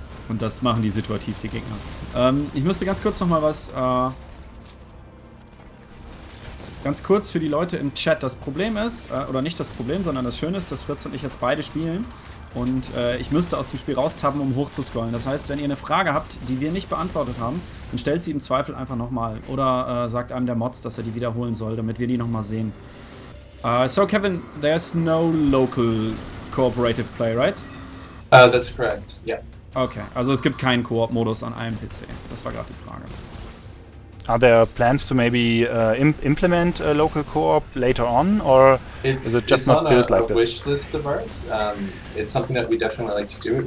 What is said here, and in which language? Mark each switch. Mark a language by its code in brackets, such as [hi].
[de] Und das machen die situativ, die Gegner. Ich müsste ganz kurz nochmal was, ganz kurz für die Leute im Chat. Das Problem ist, oder nicht das Problem, sondern das Schöne ist, dass Fritz und ich jetzt beide spielen. Und ich müsste aus dem Spiel raustappen, um hochzuscrollen. Das heißt, wenn ihr eine Frage habt, die wir nicht beantwortet haben, dann stellt sie im Zweifel einfach nochmal. Oder sagt einem der Mods, dass er die wiederholen soll, damit wir die nochmal sehen. [en] So Kevin, there's no local cooperative play, right? That's correct, yeah. [de] Okay, also es gibt keinen Koop-Modus an einem PC. Das war gerade die Frage. [en] Are there plans to maybe implement local co-op later on, or is it just not built like this? It's on a wish list of ours. It's something that we definitely like to do.